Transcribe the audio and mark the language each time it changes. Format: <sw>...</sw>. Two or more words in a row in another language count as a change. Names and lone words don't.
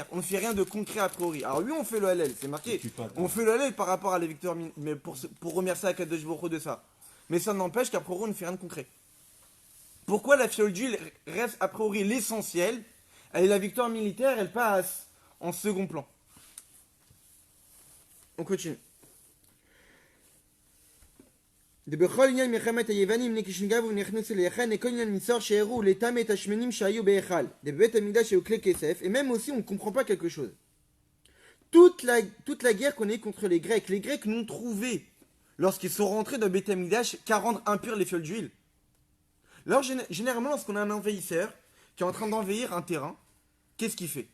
<fr>On ne fait rien de concret a priori. Alors oui, on fait le Hallel, c'est marqué. On fait le Hallel par rapport à la victoire mais pour remercier Akadosh Baruch Hu de ça. Mais ça n'empêche qu'a priori, on ne fait rien de concret. Pourquoi la fiole d'huile reste a priori l'essentiel et la victoire militaire, elle passe en second plan? On continue.</fr> <he>בכל עניין מלחמת היוונים נקישנגב ונכנסו להיכל כל עניין מצור שהראו לטמא את השמנים שהיו בהיכל בבית המקדש היו כלי כסף.</he> <fr>Et même aussi on ne comprend pas quelque chose. Toute la guerre qu'on a eue contre les Grecs n'ont trouvé lorsqu'ils sont rentrés dans Beth Amikdash qu'à rendre impurs les fioles d'huile. Alors généralement lorsqu'on a un envahisseur qui est en train d'envahir un terrain, qu'est-ce qu'il fait?</fr>